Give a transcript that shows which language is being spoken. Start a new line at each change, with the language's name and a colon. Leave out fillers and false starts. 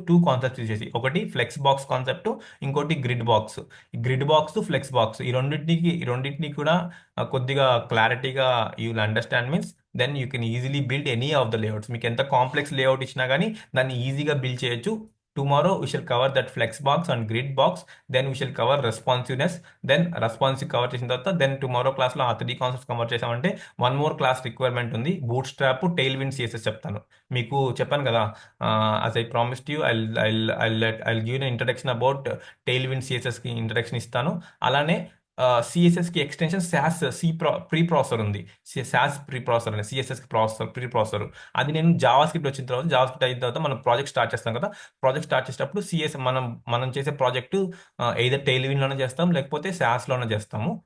Telugu: 2 concepts use చేసి, ఒకటి flex box concept, ఇంకోటి గ్రిడ్ బాక్స్, ఫ్లెక్స్ బాక్స్. ఈ రెండింటిని కూడా కొద్దిగా క్లారిటీగా
English: You will understand means then you can easily build any of the layouts.
Telugu: మీకు ఎంత కాంప్లెక్స్ లేఅవుట్ ఇచ్చినా కానీ దాన్ని ఈజీగా బిల్డ్ చేయొచ్చు.
English: Tomorrow we shall cover that flex box and grid box. Then we shall cover responsiveness.
Telugu: Then responsive cover చేసిన తర్వాత then tomorrow క్లాస్లో ఆ 3 కాన్సెప్ట్స్ కవర్ చేసామంటే 1 more క్లాస్ రిక్వైర్మెంట్ ఉంది. Boot strap, tail wind CSS చెప్తాను. మీకు చెప్పాను కదా,
English: as I promised you, I'll give an introduction about Tailwind సిఎస్ఎస్కి
Telugu: introduction ఇస్తాను. అలానే సిఎస్ఎస్కి ఎక్స్టెన్షన్ ప్రీ ప్రాసెసర్ ఉంది. సాస్ ప్రీ ప్రాసెసర్ అని సిఎస్ఎస్కి ప్రీ ప్రాసెసర్. అది నేను జావాస్క్రిప్ట్ వచ్చిన తర్వాత, జావాస్క్రిప్ట్ అయిన తర్వాత మనం ప్రాజెక్ట్ స్టార్ట్ చేస్తాం కదా. ప్రాజెక్ట్ స్టార్ట్ చేసేటప్పుడు మనం చేసే ప్రాజెక్టు ఎయిదర్ టెయిల్విన్లోనే చేస్తాం లేకపోతే సాస్లోనే చేస్తాము.